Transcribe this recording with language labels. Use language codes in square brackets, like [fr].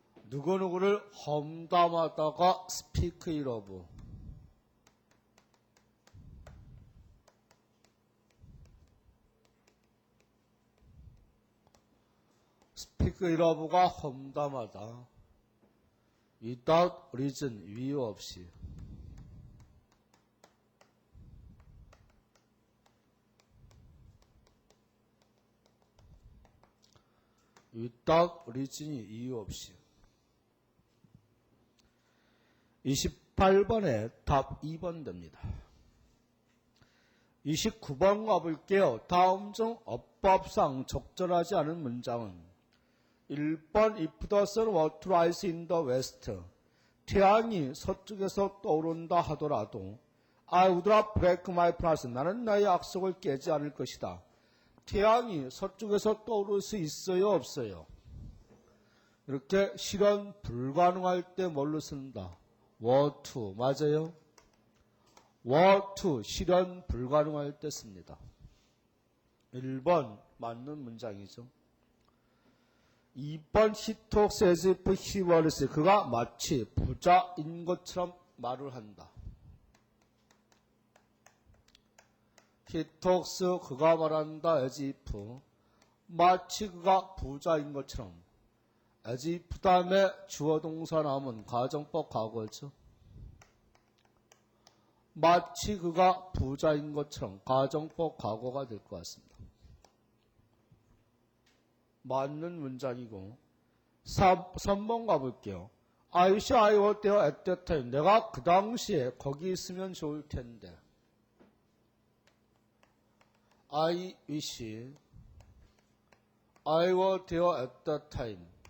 [ko] 누구누구를 험담하다가 speak ill of. speak ill of가 험담하다. without reason, 이유 없이. without reason이 이유 없이. 28번에 답 2번 됩니다. 29번 가볼게요. [en] 다음 중 어법상 적절하지 않은 문장은 1번 If the sun were to rise in the west [ko] 태양이 서쪽에서 떠오른다 하더라도 [en] I would not break my promise. [ko] 나는 나의 약속을 깨지 않을 것이다. 태양이 서쪽에서 떠오를 수 있어요? 없어요? 이렇게 실현 불가능할 때 뭘로 쓴다? were to. 맞아요? were to 실현 불가능할 때 씁니다. 1번 맞는 문장이죠. 2번 [en] he talks as if he was [ko] 그가 마치 부자인 것처럼 말을 한다. [en] he talks [ko] 그가 말한다 as if 마치 그가 부자인 것처럼 as if 다음에 주어 동사 나오면 가정법 과거죠. 마치 그가 부자인 것처럼 가정법 과거가 될 것 같습니다. 맞는 문장이고 3번 가볼게요. [en] I wish I were there at that time. [ko] 내가 그 당시에 거기 있으면 좋을 텐데. [en] I wish I were there at that time.